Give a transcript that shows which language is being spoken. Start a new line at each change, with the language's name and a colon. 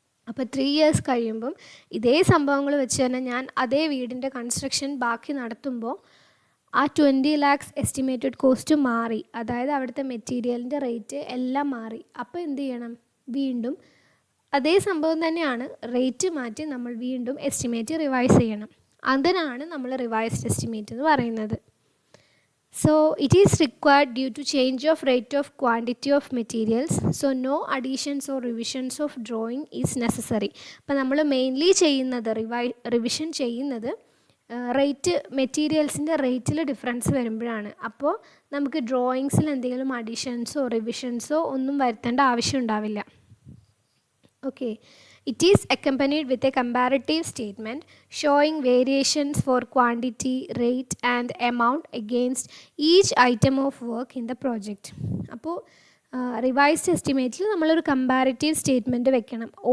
Malayalam: അപ്പോൾ 3 ഇയേഴ്സ് കഴിയുമ്പം ഇതേ സംഭവങ്ങൾ വെച്ച് തന്നെ ഞാൻ അതേ വീടിൻ്റെ കൺസ്ട്രക്ഷൻ ബാക്കി നടത്തുമ്പോൾ ആ 20 lakhs എസ്റ്റിമേറ്റഡ് കോസ്റ്റ് മാറി. അതായത് അവിടുത്തെ മെറ്റീരിയലിൻ്റെ റേറ്റ് എല്ലാം മാറി. അപ്പോൾ എന്ത് ചെയ്യണം? വീണ്ടും അതേ സംഭവം തന്നെയാണ്, റേറ്റ് മാറ്റി നമ്മൾ വീണ്ടും എസ്റ്റിമേറ്റ് റിവൈസ് ചെയ്യണം. അതിനാണ് നമ്മൾ റിവൈസ്ഡ് എസ്റ്റിമേറ്റ് എന്ന് പറയുന്നത്.
English: So it is required due to change of rate of quantity of materials. So no additions or revisions of drawing is necessary.
Malayalam: അപ്പോൾ നമ്മൾ മെയിൻലി ചെയ്യുന്നത് റിവിഷൻ ചെയ്യുന്നത് റേറ്റ്, മെറ്റീരിയൽസിൻ്റെ റേറ്റിൽ ഡിഫറൻസ് വരുമ്പോഴാണ്. അപ്പോൾ നമുക്ക് ഡ്രോയിങ്സിൽ എന്തെങ്കിലും അഡീഷൻസോ റിവിഷൻസോ ഒന്നും വരുത്തേണ്ട ആവശ്യം ഉണ്ടാവില്ല.
English: Okay, it is accompanied with a comparative statement showing variations for quantity, rate and amount against each item of work in the project.
Malayalam: അപ്പോൾ റിവൈസ്ഡ് എസ്റ്റിമേറ്റിൽ നമ്മളൊരു കമ്പാരിറ്റീവ് സ്റ്റേറ്റ്മെൻറ്റ് വെക്കണം.